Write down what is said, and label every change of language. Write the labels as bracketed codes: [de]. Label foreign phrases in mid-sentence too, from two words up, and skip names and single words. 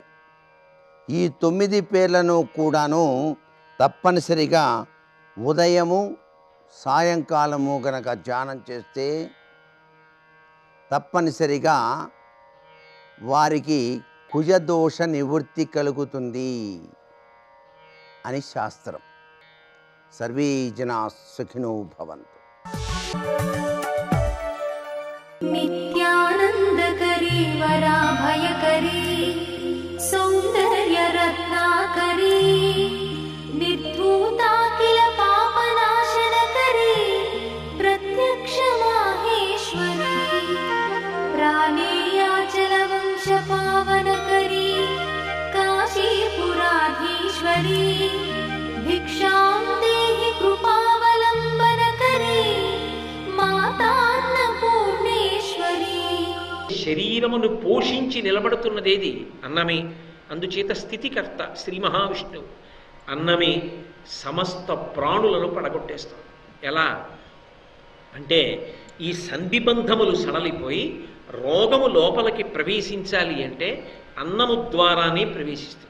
[te] ఈ 9 పేర్లను కూడాను తప్పనిసరిగా ఉదయము సాయంకాలము గనక ధ్యానం చేస్తే తప్పనిసరిగా వారికి కుజదోష నివృత్తి కలుగుతుంది అని శాస్త్రం. [sa] సర్వే జనా సుఖినో భవంతు. नित्यानन्दकरी वराभयकरी सौन्दर्यरत्नाकरी निर्धूताखिल पापनाशनकरी प्रत्यक्षमाहेश्वरी प्राणेयाचलवंशपावनकरी काशीपुराधीश्वरी भिक्षां देहि कृपावलम्बनकरी मातान्नपूर्णेश्वरी. [te] శరీరమును పోషించి నిలబడుతున్నదేది అన్నమే. అందుచేత స్థితికర్త శ్రీ మహావిష్ణువు. అన్నమే సమస్త ప్రాణులను పడగొట్టేస్తాం. ఎలా అంటే ఈ సంధిబంధములు సడలిపోయి రోగము లోపలికి ప్రవేశించాలి అంటే అన్నము ద్వారానే ప్రవేశిస్తుంది.